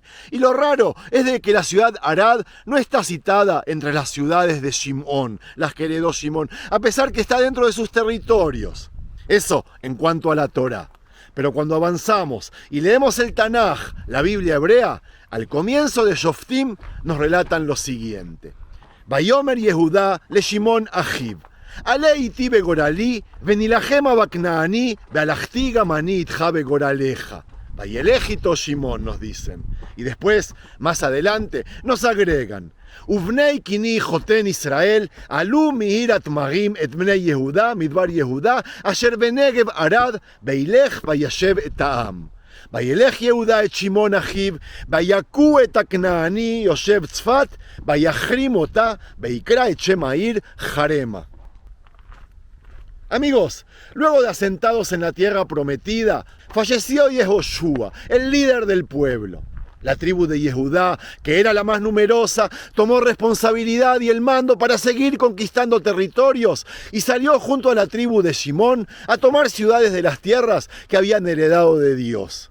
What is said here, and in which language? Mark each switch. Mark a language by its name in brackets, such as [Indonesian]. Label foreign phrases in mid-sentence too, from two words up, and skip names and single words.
[Spanish] Y lo raro es de que la ciudad Arad no está citada entre las ciudades de Shimón, las que heredó Shimón, a pesar que está dentro de sus territorios. Eso en cuanto a la Torá. Pero cuando avanzamos y leemos el Tanaj, la Biblia hebrea, al comienzo de Shoftim nos relatan lo siguiente. [Hebrew] ויאמר יהודה לשמעון אחיו. עלה אתי בגורלי ונלחמה בכנעני והלכתי גם אני אתך בגורלך. וילך אתו שמעון, [Spanish] nos dicen. Y después, más adelante, nos agregan. [Hebrew] ובני קיני חותן ישראל עלו מעיר התמרים את בני יהודה מדבר יהודה אשר בנגב ערד וילך וישב את העם. וילך יהודה את שמעון אחיו, ויכו את הכנעני יושב צפת, ויחרים אותה, ויקרא את שם העיר חרמה. [Spanish] Amigos, luego de asentados en la tierra prometida, falleció Yehoshua, el líder del pueblo. La tribu de Yehudá, que era la más numerosa, tomó responsabilidad y el mando para seguir conquistando territorios y salió junto a la tribu de Shimón a tomar ciudades de las tierras que habían heredado de Dios.